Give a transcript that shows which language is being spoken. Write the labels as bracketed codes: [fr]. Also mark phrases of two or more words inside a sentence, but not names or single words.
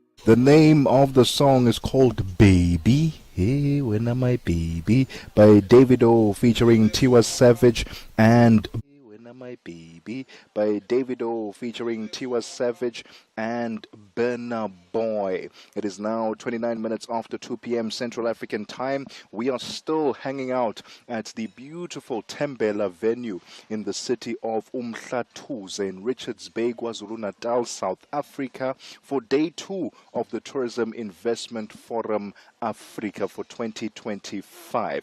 [en] The name of the song is called Baby. Hey, when am I baby? By Davido featuring Tiwa Savage and My Baby by Davido featuring Tiwa Savage and Burna Boy. It is now 29 minutes after 2 p.m. Central African time. We are still hanging out at the beautiful Tembela venue in the city of Umhlatuze in Richards Bay, KwaZulu-Natal, South Africa for day 2 of the Tourism Investment Forum Africa for 2025.